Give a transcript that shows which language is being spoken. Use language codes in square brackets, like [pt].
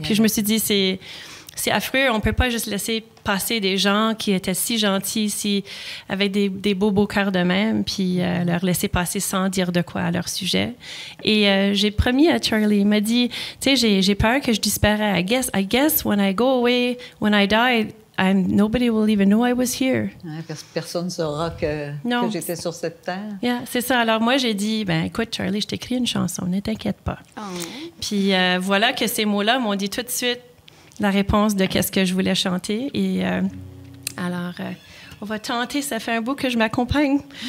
[fr] Puis je me suis dit, c'est affreux, on peut pas juste laisser passer des gens qui étaient si gentils, avec des beaux cœurs de même, puis leur laisser passer sans dire de quoi à leur sujet. Et j'ai promis à Charlie, il m'a dit, tu sais, j'ai peur que je disparaisse. [en] I guess when I go away, when I die, nobody will even know I was here. [fr] Personne ne saura que j'étais sur cette terre. Yeah, c'est ça. Alors moi, j'ai dit, écoute, Charlie, je t'écris une chanson, ne t'inquiète pas. Puis voilà que ces mots-là m'ont dit tout de suite la réponse de qu'est-ce que je voulais chanter. Et alors, on va tenter. Ça fait un bout que je m'accompagne.